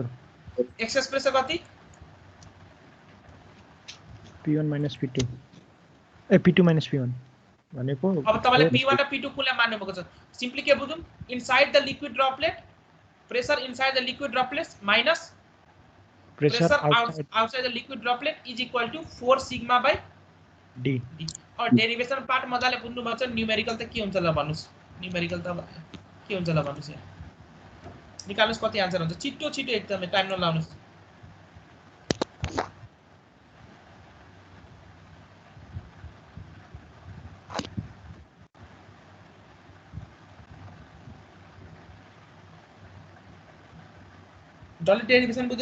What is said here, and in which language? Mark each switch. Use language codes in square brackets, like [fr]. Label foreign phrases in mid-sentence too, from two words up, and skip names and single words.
[en] excess pressure कति [ne] P1 - P2 P2 - P1 भनेको अब तपाईले P1 र P2 कुनलाई मान्नु भएको छ सिम्पली के बुझौं [en] inside the liquid droplet pressure inside the liquid droplets minus pressure outside the liquid droplet is equal to 4 sigma by D [ne] और [en] derivation part [ne] मजाले बुझ्नु भन्छ न्यूमेरिकल त के हुन्छ ल भन्नुस् न्यूमेरिकल त के हुन्छ ल भन्नुस् यहाँ निकाल्नुस् कति आन्सर हुन्छ छिटो छिटो एकदमै टाइम नलाउनुस् डल्लै डेरिवेसन बुझ्यो